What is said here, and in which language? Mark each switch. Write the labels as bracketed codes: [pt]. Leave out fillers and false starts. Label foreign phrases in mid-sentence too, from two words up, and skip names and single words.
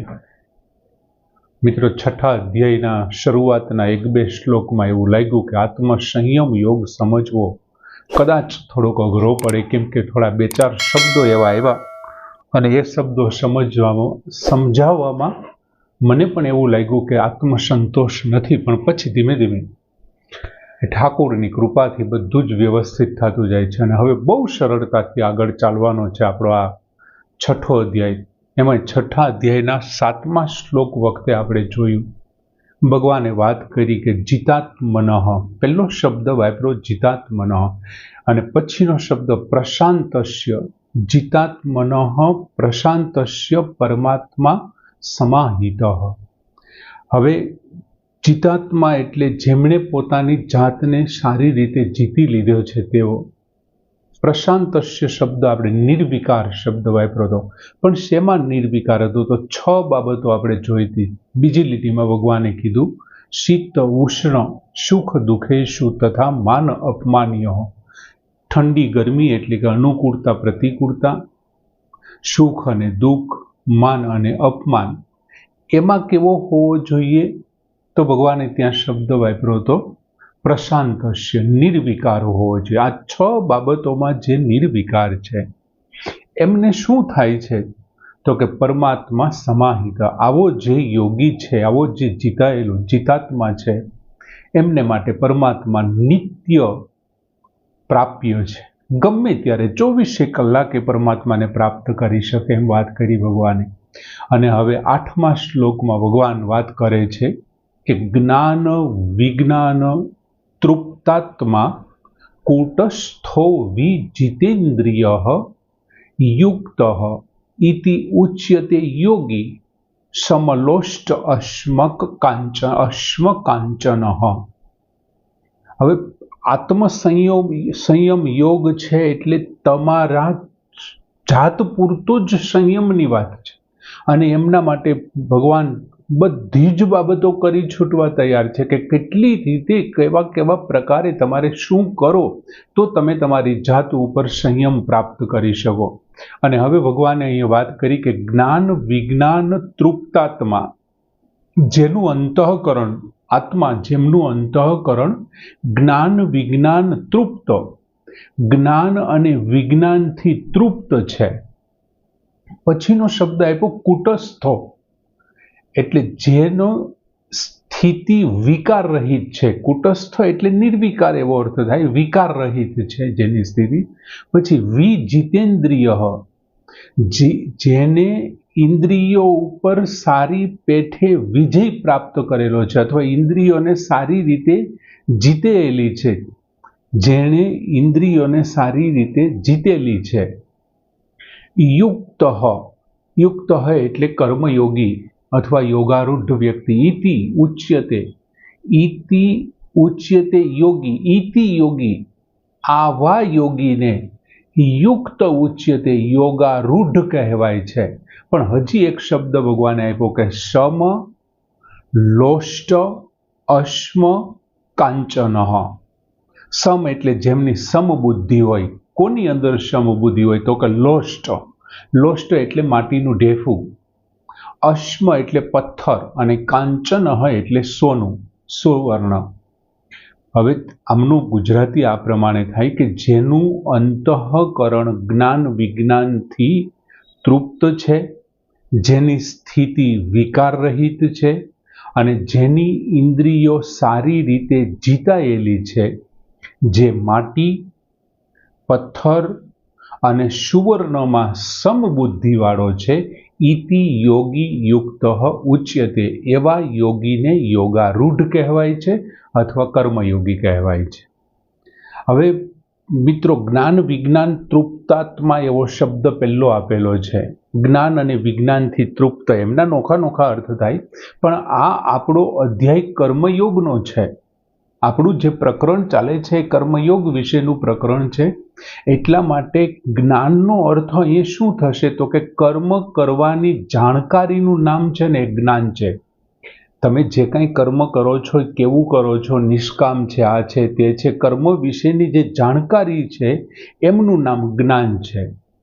[gu] મિત્રો, છઠા અધ્યાયના શરૂઆતના એક બે શ્લોકમાં એવું લાગ્યું કે આત્મસંયમ યોગ સમજવો કદાચ થોડોક અઘરો પડે, કેમ કે થોડા બે ચાર શબ્દો એવા આવ્યા અને એ શબ્દો સમજાવવામાં મને પણ એવું લાગ્યું કે આત્મસંતોષ નથી, પણ પછી ધીમે ધીમે ઠાકુરની કૃપાથી બધું જ વ્યવસ્થિત થતું જાય છે અને હવે બહુ સરળતાથી આગળ ચાલવાનો છે આપણો આ છઠો અધ્યાય। એમાં છઠા અધ્યાયના 7મા શ્લોક વખતે આપણે જોયું ભગવાને વાત કરી કે જિતાત્મનઃ, પહેલો શબ્દ વાપરો જિતાત્મનઃ અને પછીનો શબ્દ પ્રશાંતસ્ય। [sa] जितात्मनः प्रशांतस्य परमात्मा समाहितः। [gu] હવે જિતાત્મા એટલે જેમણે પોતાની જાતને સારી રીતે જીતી લીધો છે તેઓ। પ્રશાંતસ્ય શબ્દ આપણે નિર્વિકાર શબ્દ વાપરો તો, પણ શેમાં નિર્વિકાર હતો તો 6 બાબતો આપણે જોઈ હતી। बीजी લીટીમાં ભગવાને કીધું [sa] शीत उष्ण सुख दुखेशु तथा मान अपमान्य। [gu] ઠંડી ગરમી એટલે કે અનુકૂલતા પ્રતિકૂલતા, સુખ અને દુખ, માન અને અપમાન, એમાં કેવો હોવો જોઈએ તો ભગવાને ત્યાં શબ્દ વાપરો તો પ્રશાંતસ્ય, નિર્વિકાર હોવો જોઈએ। આ 6 બાબતોમાં જે નિર્વિકાર છે એમને શું થાય છે તો કે [sa] परमात्मा समाहित। [gu] આવો જે યોગી છે, આવો જે જીતાયેલો જિતાત્મા છે, એમને માટે પરમાત્મા નિત્ય પ્રાપ્ય છે। ગમે ત્યારે 24 કલાકે પરમાત્માને પ્રાપ્ત કરી શકે એમ વાત કરી ભગવાને। અને હવે 8મા શ્લોકમાં ભગવાન વાત કરે છે કે [sa] ज्ञान विज्ञान तृप्तात्मा कूटस्थो विजितेन्द्रियः युक्तः इति उच्यते योगी समलोष्ट अश्म कांचनः। [gu] હવે સંયમ યોગ છે એટલે તમારા જાત પૂરતો જ સંયમની વાત છે અને એમના માટે ભગવાન બધી જ બાબતો કરી છૂટવા તૈયાર છે કે કેટલી રીતે કેવા કેવા પ્રકારે તમારે શું કરો તો તમે તમારી જાત ઉપર સંયમ પ્રાપ્ત કરી શકો। અને હવે ભગવાને અહીં વાત કરી કે [sa] ज्ञान विज्ञान तृप्तात्मा, [gu] જેનું અંતઃકરણ આત્મા, જેમનું અંતઃકરણ જ્ઞાન વિજ્ઞાન તૃપ્ત, જ્ઞાન અને વિજ્ઞાનથી તૃપ્ત છે। પછીનો શબ્દ આપ્યો કૂટસ્થો, એટલે જેનો સ્થિતિ વિકાર રહિત છે। કૂટસ્થ એટલે નિર્વિકાર એવો અર્થ થાય, વિકાર રહિત છે જેની સ્થિતિ। પછી વિજિતેન્દ્રિયઃ, જેને ઇંદ્રિયો ઉપર સારી પેઠે વિજય પ્રાપ્ત કરેલો છે અથવા ઇંદ્રિયોને સારી રીતે જીતેલી છે, જેને ઇંદ્રિયોને સારી રીતે જીતેલી છે। [sa] युक्तः, युक्तः [gu] એટલે કર્મયોગી અથવા યોગારૂઢ વ્યક્તિ। [sa] इति उच्यते योगी, इति योगी, [gu] આવા યોગી ને [sa] युक्त उच्यते, [gu] યોગારૂઢ કહેવાય છે। પણ હજી એક શબ્દ ભગવાને આપ્યો કે [sa] सम लोष्ट अश्म कांचनः। [gu] સમ એટલે જેમની સમબુદ્ધિ હોય। કોની અંદર સમબુદ્ધિ હોય તો કે લોષ્ટ, લોષ્ટ એટલે માટીનું ઢેફું, અશ્મ એટલે પથ્થર અને કાંચનઃ એટલે સોનું, સુવર્ણ। હવે આમનું ગુજરાતી આ પ્રમાણે થાય કે જેનું અંતઃકરણ જ્ઞાન વિજ્ઞાનથી તૃપ્ત છે, જેની સ્થિતિ વિકાર રહિત છે અને જેની ઇંદ્રિયો સારી રીતે જીતાયેલી છે, જે માટી પથ્થર અને સુવર્ણમાં સમબુદ્ધિવાળો છે, [sa] इति योगी युक्तः उच्यते, [gu] એવા યોગીને યોગારૂઢ કહેવાય છે અથવા કર્મયોગી કહેવાય છે। હવે મિત્રો, [sa] ज्ञान विज्ञान तृप्तात्मा [gu] એવો શબ્દ પહેલો આપેલો છે। જ્ઞાન અને વિજ્ઞાનથી તૃપ્ત એમના નોખા નોખા અર્થ થાય, પણ આ આપણો અધ્યાય કર્મયોગનો છે। આપણું જે પ્રકરણ ચાલે છે કર્મયોગ વિશેનું પ્રકરણ છે, એટલા માટે જ્ઞાનનો અર્થ એ શું થશે તો કે કર્મ કરવાની જાણકારીનું નામ છે ને જ્ઞાન છે। તમે જે કંઈ કર્મ કરો છો, કેવું કરો છો, નિષ્કામ છે, આ છે તે છે, કર્મ વિશેની જે જાણકારી છે એમનું નામ જ્ઞાન છે।